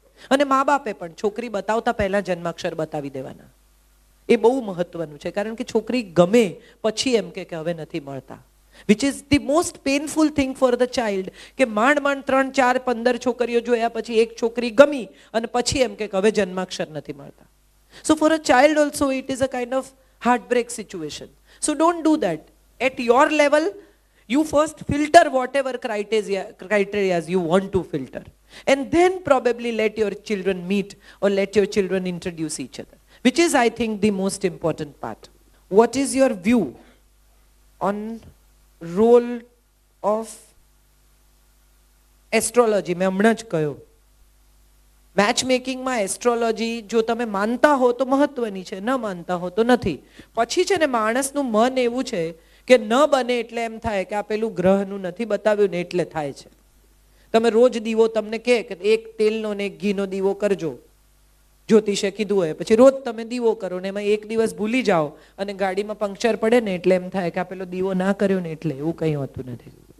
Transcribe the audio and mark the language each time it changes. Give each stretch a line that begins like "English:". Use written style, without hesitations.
Gujarati: અને મા બાપે પણ છોકરી બતાવતા પહેલા જન્માક્ષર બતાવી દેવાના. એ બહુ મહત્વનું છે, કારણ કે છોકરી ગમે પછી એમ કે હવે નથી મળતા,
English: Which is the most painful thing for the child.
Gujarati: કે માંડ 3, 4, 15 છોકરીઓ જોયા પછી એક છોકરી ગમી અને પછી એમ કે હવે જન્માક્ષર નથી મળતા.
English: So for a child also it is a kind of heartbreak situation. So don't do that. At your level, you first filter whatever criteria you want to filter. And then probably let your children meet or let your children introduce each other. Which is, I think, the most important part. What is your view on role of astrology?
Gujarati: मैं हमણાં જ કહ્યું match મેકિંગમાં astrology જો તમે માનતા હો તો મહત્વની છે, ન માનતા હો તો નથી. પછી છે ને માણસનું મન એવું છે કે ન બને એટલે એમ થાય કે આ પેલું ગ્રહનું નથી બતાવ્યું ને એટલે થાય છે. તમે રોજ દીવો તમને કહે કે એક તેલનો ને એક ઘીનો દીવો કરજો, જ્યોતિષે કીધું હોય, પછી રોજ તમે દીવો કરો ને એમાં એક દિવસ ભૂલી જાઓ અને ગાડીમાં પંક્ચર પડે ને એટલે એમ થાય કે આ પેલો દીવો ના કર્યો ને એટલે. એવું કંઈ હોતું નથી.